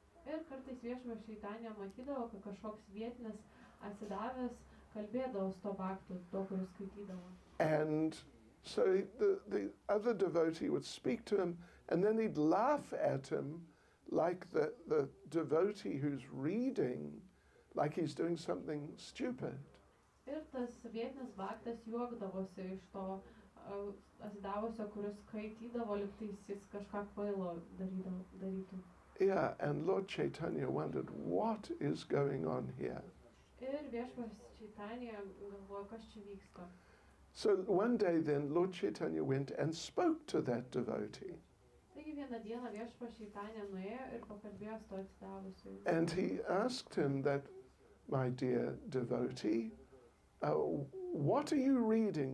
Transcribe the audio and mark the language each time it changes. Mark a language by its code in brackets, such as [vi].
[lt] Ir kartais viešpats Chaitanya matydavo, kad kažkoks vietinis atsidavęs kalbėdavo su to bhaktu, to, kuris skaitydavo. [en] And So the other devotee would speak to him, and then he'd laugh at him like the devotee who's reading, like he's doing something stupid. [lt] Ir tas vietinis baktas juokdavosi iš to atsidavusio, kuris skaitydavo, lyg tais jis kažką kvailo darytų. [en] Yeah, and Lord Chaitanya wondered, what is going on here? [lt] Ir viešpas Čaitanija galvoja, kas čia vyksta. [en] So one day then, Lord Chaitanya went and spoke to that devotee. [lt] Taigi vieną dieną viešpas Čaitanija nuėjo ir pakalbėjo su to atsidavusiu. [en] And he asked him that, my dear devotee, what are you reading?